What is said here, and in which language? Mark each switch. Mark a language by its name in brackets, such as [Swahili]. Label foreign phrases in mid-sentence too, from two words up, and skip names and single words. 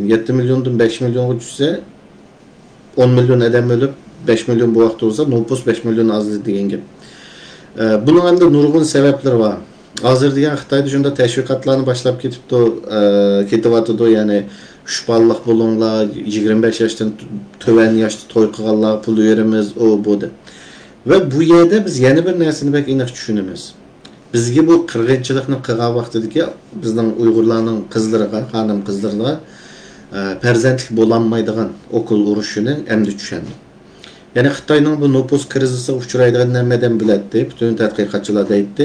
[Uzbek] 7 milyondan 5 milyonga tushsa, 10 milyon odam o'lib, 5 milyon bu vaqt olsa, nopus 5 milyon azli degan gap. Bunun endi nurg'un sabablar var. Hozir degan Xitoyda shunda tashviqotlarni boshlab ketyapti, ya'ni 3 balliq bo'linglar, 25 yoshdan to'van yoshda to'y qilganlar pul beramiz, o bu deb. Ve bu yerde biz yeni bir narsani bek aniq tushunamiz. Bizga bu qirg'inchilikni qilgan vaqtidagi bizning Uyg'urlarning qizlariga, xonim qizlariga farzandlik bo'lolmaydigan o'qil urushini endi tushundim. Ya'ni Xitoyning bu nopus krizisiga uchraydigan nimadan biladi, butun tadqiqotchilar aytdi.